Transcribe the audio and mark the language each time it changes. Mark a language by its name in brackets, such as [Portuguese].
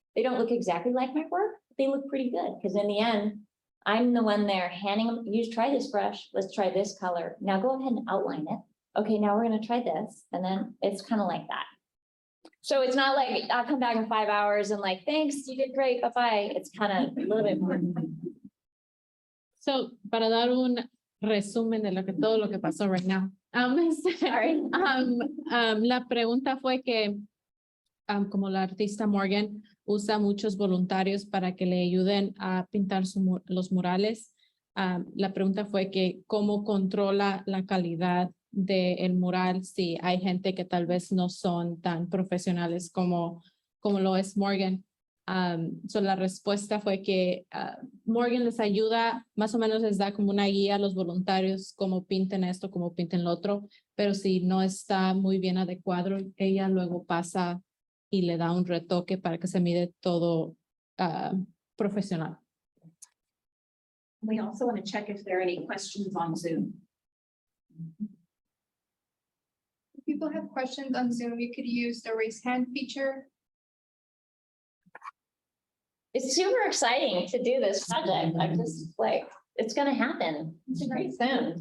[English] They don't look exactly like my work, but they look pretty good, because in the end, I'm the one there handing them, try this brush, let's try this color. Now go ahead and outline it. Okay, now we're gonna try this. And then it's kind of like that. So it's not like I'll come back in 5 hours and like, thanks, you did great, bye-bye. It's kind of a little bit more. [Spanish] So para dar un resumen de todo lo que pasó [English] right now. Sorry. [Spanish] La pregunta fue que como la artista Morgan usa muchos voluntarios para que le ayuden a pintar los murales. La pregunta fue que cómo controla la calidad del mural si hay gente que tal vez no son tan profesionales como lo es Morgan. So la respuesta fue que Morgan les ayuda, más o menos les da como una guía a los voluntarios, cómo pinten esto, cómo pinten lo otro, pero si no está muy bien adecuado, ella luego pasa y le da un retoque para que se mire todo profesional. [English] We also want to check if there are any questions on Zoom. If people have questions on Zoom, you could use the raise hand feature. It's super exciting to do this project. I'm just like, it's gonna happen. It's pretty soon.